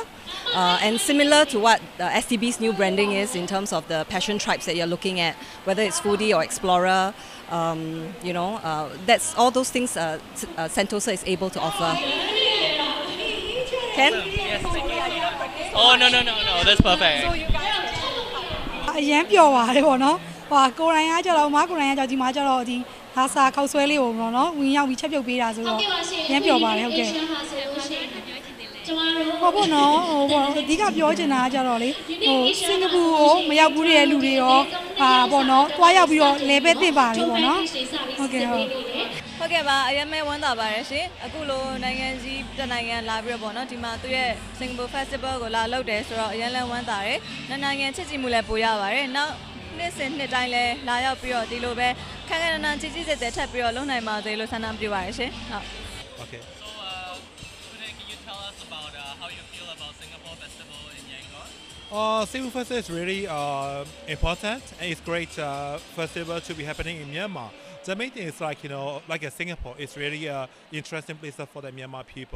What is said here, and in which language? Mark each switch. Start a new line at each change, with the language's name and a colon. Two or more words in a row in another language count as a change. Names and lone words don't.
English: And similar to what STB's new branding is in terms of the passion tribes that you're looking at, whether it's foodie or explorer, that's all those things Sentosa is able to offer. Ken? Yes, thank you. Oh, no, that's perfect. So you guys
Burmese: အရန်ပျော်ပါတယ်ပေါ့နော်ဟိုကိုရိုင်းအားကြတော့ကိုရိုင်းအားကြဒီမှာကြတော့ဒီဟာစာခောက်ဆွဲလေးကိုပေါ့နော်ဝင်ရောက်ပြီးချက်ပြုတ်ပေးတာဆိုတော့အရန်ပျော်ပါတယ်ဟုတ်ကဲ့ဟုတ်ပေါ့နော်ဟိုပေါ့အဓိကပြောချင်တာကကြတော့လေဟိုစင်ကာပူကိုမရောက်ဘူးတဲ့လူတွေရောပေါ့နော်တွားရောက်ပြီးတော့လဲပဲတင်ပါတယ်ပေါ့နော်ဟုတ်ကဲ့ ဟုတ်ကဲ့ပါအရင်မဲ့ဝမ်းသာပါတယ်ရှင်အခုလိုနိုင်ငံကြီးတစ်နိုင်ငံလာပြီးတော့ပေါ့နော်ဒီမှာသူရဲ့ Singapore Festival ကိုလာလုပ်တယ်ဆိုတော့အရင်လည်းဝမ်းသာတယ်နိုင်ငံချစ်ကြည်မှုလည်းပိုရပါတယ်နောက်နှစ်စဉ်နှစ်တိုင်းလည်းလာရောက်ပြီးတော့ဒီလိုပဲခက်ခက်နန်းချစ်ချစ်တဲ့ထပ်ပြီးတော့လုပ်နိုင်ပါသေးလို့ဆန္ဒပြုပါတယ်ရှင်ဟုတ်
English: Okay. Today, can you tell us about how you feel about Singapore Festival in Yangon? Singapore Festival is really important, and it's great festival to be happening in Myanmar. The main thing is like Singapore, it's really an interesting place for the Myanmar people.